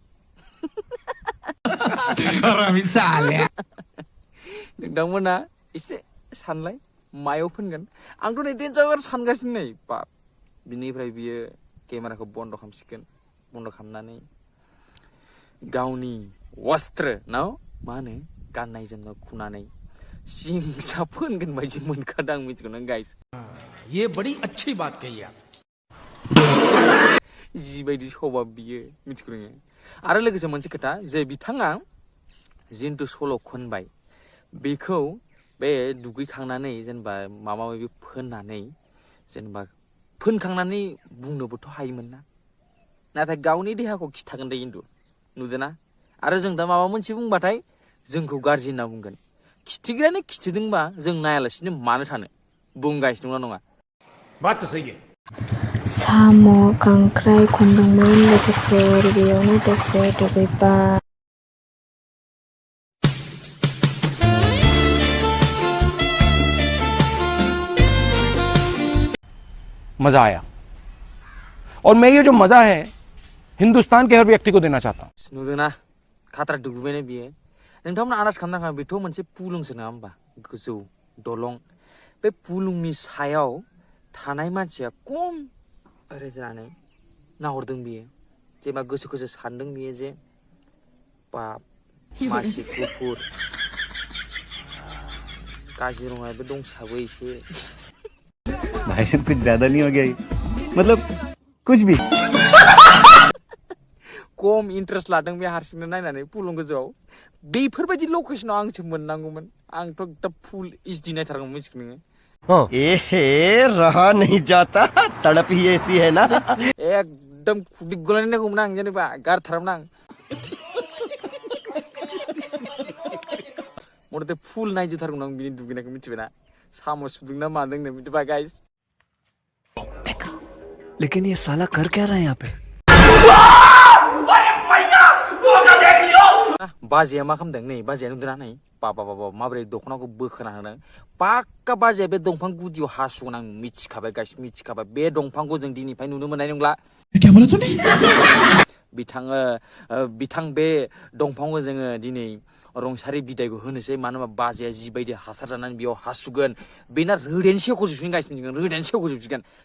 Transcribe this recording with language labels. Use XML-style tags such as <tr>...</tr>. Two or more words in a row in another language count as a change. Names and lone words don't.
<brx>नोंथांमोना एसे सानलाय मायाव फोनगोन आंथ' नै डेन्जार सानगासिनो नै बाप बिनिफ्राय बियो केमेराखौ बन्द' खालामसिगोन बन्द' खालामनानै गावनि वस्त्र ना मा होनो गाननाय जोमनाय खुनानै सिंसा फोनगोन बायदि मोनखादों आं मिथिगौ नों गाइस</brx> <hi>ये बड़ी अच्छी बात कही आप</hi> <brx>जिबायदि सभाब बियो मिथिगौ नोङो आरो लोगोसे मोनसे खोथा जे बिथाङा जिन्थु सल' खनबाय बेखौ बे दुगैखांनानै जेनेबा माबा माबि फोननानै जेनेबा फोनखांनानै बुंनोबोथ' हायोमोन ना नाथाय गावनि देहाखौ खिथागोन दे खिन्थु नुदोंना आरो जों दा माबा मोनसे बुंबाथाय जोंखौ गाज्रि होनना बुंगोन खिथिग्रायानो खिथिदोंबा जों नायालासिनो मानो थानो बुंगासिनो दंना नङा</brx> <hi>बात तो सही है</hi> <brx>साम' खांख्राइ खनदोंमोन लोगोफोर बेयावनो दसे दुगैबाय</brx> <hi>मजा आया और मैं ये जो मजा है हिंदुस्तान के हर व्यक्ति को देना चाहता हूँ</hi> <brx>नुदोंना खाथ्रा दुगैनाय बियो नोंथांमोना आन्दाज खालामनाङा बेथ' मोनसे फुलुंसो नङा होमबा गोजौ दलं बे फुलुंनि सायाव थानाय मानसिया खम ओरै जानानै नाहरदों बियो जेनेबा गोसोखौसो सानदों बियो जे बाप मासि गुफुर काजिरङायाबो दंसाबो एसे</brx> <hi>भाई साहब कुछ ज्यादा नहीं हो गया मतलब कुछ भी</hi> <brx>खम इन्ट्रेस्ट लादों बे हारसिंनो नायनानै फुलुं गोजौआव बेफोरबायदि लकेसनाव आंसो मोननांगौमोन आंथ' एकदम</brx> <en>full easily</en> <brx>नायथारगौमोन मिथिगौ नोङो</brx> <hi>एहे रहा नहीं जाता तड़प ही ऐसी है ना</hi> <brx>एकदम खुदै गलायनाय नांगौमोन आं जेनेबा गारथारामोन आं मथथे फुल नायजोबथारगौमोन आं बिनि दुगैनायखौ मिथिबायना साम' सुदों ना मादों नो मिथिबाय गाइस</brx> <hi>लेकिन ये साला कर क्या रहा है यहाँ पे</hi> <brx>बाजैया मा खालामदों नै बाजैया नुदोंना नै बाबा माबोरै दख'नाखौ बोखोना होदों पाक्का बाजैया बे दंफां गुदियाव हासुगोन आं मिथिखाबाय गाइस मिथिखाबाय बे दंफांखौ जों दिनैफ्राय नुनो मोननाय नंला बिथां बे दंफांखौ जोङो दिनै रंसारि बिदायखौ होनोसै मानो होनबा बाजैया जिबायदि हासार जानानै बेयाव हासुगोन बेना रोदायानो सेवख'जोबसिगोन गाइस रोदायानो सेवख'जोबसिगोन</brx>